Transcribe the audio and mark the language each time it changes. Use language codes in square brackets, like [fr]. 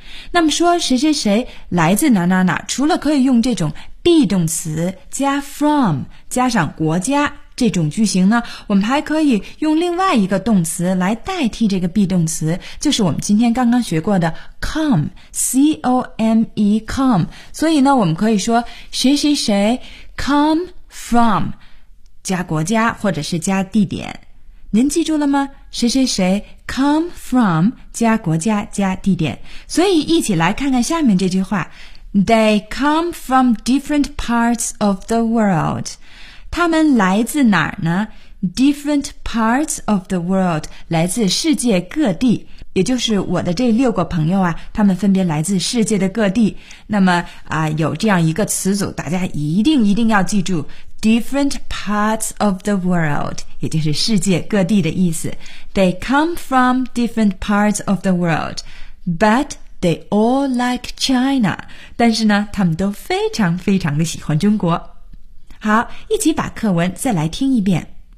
[zh] 那么说谁谁谁来自哪哪哪，除了可以用这种 be 动词加 from, 加上国家这种句型呢，我们还可以用另外一个动词来代替这个 be 动词，就是我们今天刚刚学过的 come, C-O-M-E, come. 所以呢，我们可以说谁谁谁 come from, 加国家或者是加地点。您记住了吗？谁谁谁 come from, 加国家加地点。所以一起来看看下面这句话。 [en] They come from different parts of the world. [zh] 他们来自哪儿呢 ? Different parts of the world, 来自世界各地。也就是我的这六个朋友啊，他们分别来自世界的各地。那么有这样一个词组，大家一定要记住 , different parts of the world, 也就是世界各地的意思。 [en] They come from different parts of the world, but they all like China. [zh] 但是呢，他们都非常非常的喜欢中国。好，一起把课文再来听一遍。